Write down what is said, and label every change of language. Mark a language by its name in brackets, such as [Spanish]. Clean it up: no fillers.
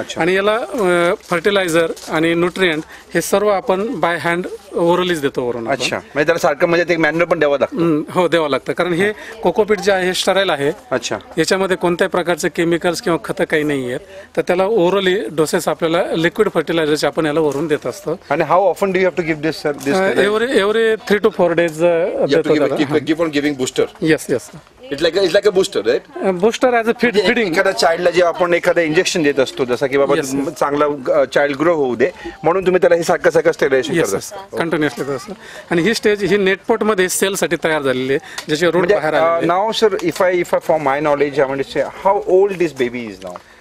[Marathi] आणि याला फर्टिलायझर आणि न्यूट्रिएंट हे सर्व आपण बाय हँड ओरलीच देतो वरून. अच्छा म्हणजे त्याला सारखं म्हणजे मॅन्युअल पण द्यावं लागतं. हो द्यावं लागतं कारण हे कोकोपीट जे आहे हे स्टराईल आहे. अच्छा. याच्यामध्ये कोणत्याही प्रकारचे केमिकल्स किंवा खतं काही नाही आहेत. तर त्याला ओरली डोसेस आपल्याला लिक्विड फर्टिलायझरचे आपण याला वरून देत असतो. [English] आणि how often do you have to give this sir? Every 3 to 4 days keep on giving booster. Yes yes. It's like a booster right. Booster as a feeding. [Marathi] एखाद्या चाइल्डला जेव्हा आपण एखादं इंजेक्शन देत असतो जसं की बाबा चांगला चाइल्ड ग्रो होऊ दे म्हणून तुम्ही त्याला हे सारखं स्टेरिलायझेशन करता कंटिन्युअसली असतं. आणि ही स्टेज ही नेटपोट मध्ये सेल साठी तयार झालेली आहे ज्याचे रूट बाहेर आले. [English] Now sir if I for my knowledge I want to say how old this baby is now?